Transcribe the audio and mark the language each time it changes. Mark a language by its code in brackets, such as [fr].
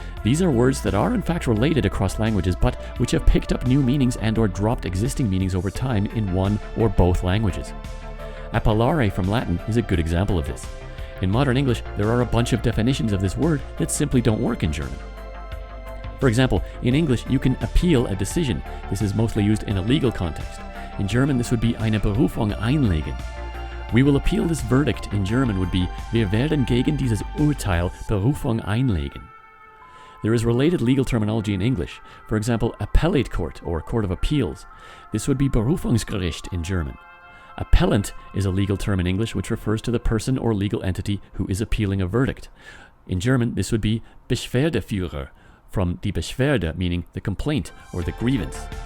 [en] These are words that are in fact related across languages, but which have picked up new meanings and or dropped existing meanings over time in one or both languages. Appellare from Latin is a good example of this. In modern English, there are a bunch of definitions of this word that simply don't work in German. For example, in English, you can appeal a decision. This is mostly used in a legal context. In German, this would be [de] eine Berufung einlegen. [en] We will appeal this verdict in German would be [de] wir werden gegen dieses Urteil Berufung einlegen. [en] There is related legal terminology in English. For example, Appellate Court or Court of Appeals. This would be Berufungsgericht in German. Appellant is a legal term in English which refers to the person or legal entity who is appealing a verdict. In German, this would be Beschwerdeführer, from die Beschwerde, meaning the complaint or the grievance.